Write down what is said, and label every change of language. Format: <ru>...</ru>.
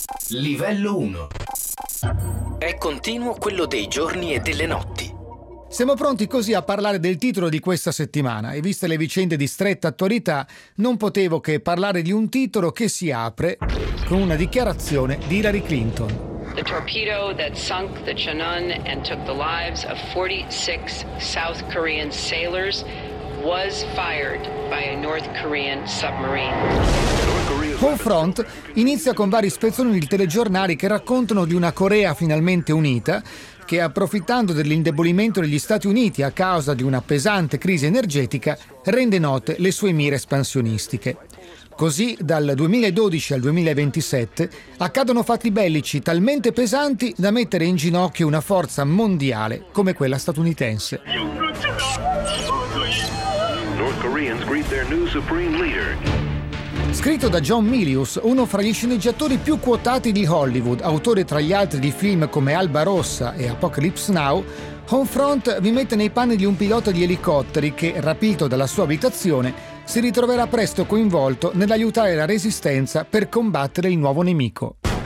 <it>Livello 1. È continuo quello dei giorni e delle notti. Siamo pronti così a parlare del titolo di questa settimana e, viste le vicende di stretta attualità, non potevo che parlare di un titolo che si apre con una dichiarazione di Hillary Clinton.</it> <en>The torpedo that sunk the Chunun and took the lives of 46 South Korean sailors was fired by a North Korean submarine.</en> <it>Home Front inizia con vari spezzoni di telegiornali che raccontano di una Corea finalmente unita che, approfittando dell'indebolimento degli Stati Uniti a causa di una pesante crisi energetica, rende note le sue mire espansionistiche. Così, dal 2012 al 2027, accadono fatti bellici talmente pesanti da mettere in ginocchio una forza mondiale come quella statunitense.</it> <en>North Koreans greet their new supreme leader.</en> <it>Scritto da John Milius, uno fra gli sceneggiatori più quotati di Hollywood, autore tra gli altri di film come Alba Rossa e Apocalypse Now, Homefront vi mette nei panni di un pilota di elicotteri che, rapito dalla sua abitazione, si ritroverà presto coinvolto nell'aiutare la resistenza per combattere il nuovo nemico.</it>